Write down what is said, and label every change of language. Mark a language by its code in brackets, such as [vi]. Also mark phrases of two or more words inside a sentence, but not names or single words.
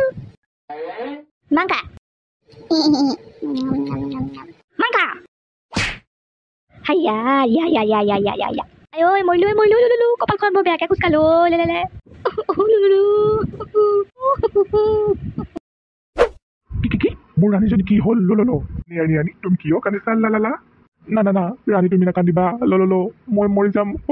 [as] মাংকা মাংকা হাইয়া ইয়া ইয়া ইয়া ইয়া ইয়া ইয়া ইয়া আই মৰিলো লুলুলু, কপালখন বৰ বেয়াকে খোজকালো লেলেলে লুলুলু। কি মোৰ ৰাণীজনী কি হ'ল? ললো ৰাণী তুমি কিয় কান্দিছা? লালা না ৰাণী তুমি নাকান্দিবা, ললো মই মৰি যাম।